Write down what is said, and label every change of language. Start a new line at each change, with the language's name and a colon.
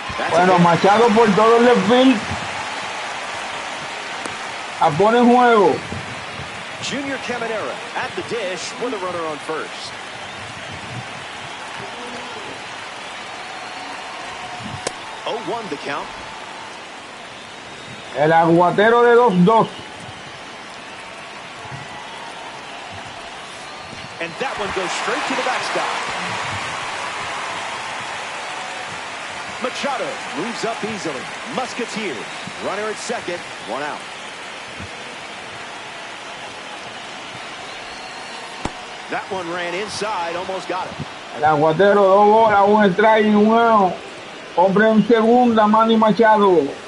Spanish: Bueno, Machado por todo el left field. A pone en juego.
English: Junior Caminera at the dish with a runner on first. Oh, 1 the count.
Spanish: El aguatero de 2-2.
English: And that one goes straight to the backstop. Machado moves up easily. Musketeers, runner at second, 1 out. That one ran inside, almost got it.
Spanish: El aguatero, 2 bolas, 1 strike y 1 out. Hombre en segunda, Manny Machado.